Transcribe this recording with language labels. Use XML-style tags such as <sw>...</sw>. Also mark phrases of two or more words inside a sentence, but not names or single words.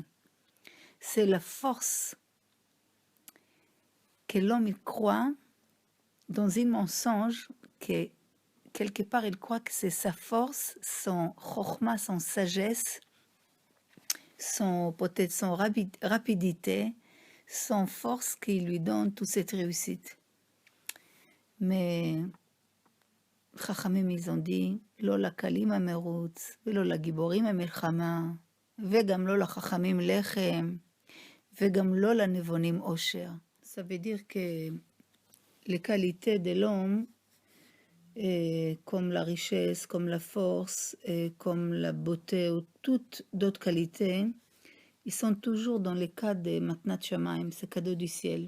<fr>C'est la force que l'homme il croit dans un mensonge que quelque part il croit que c'est sa force, son chokhma, son sagesse, peut-être son rapidité, son force qui lui donne toute cette réussite. Mais חכמים ils ont dit,</fr> <he>לא לקלים המרוץ, ולא לגיבורים המלחמה, וגם לא לחכמים לחם, וגם לא לנבונים עושר.</he> <fr>Ça veut dire que les qualités de l'homme, comme la richesse, comme la force, comme la beauté ou toutes d'autres qualités, ils sont toujours dans le cas de</fr> <he>מתנת שמים,</he> <fr>ce cadeau du ciel.</fr>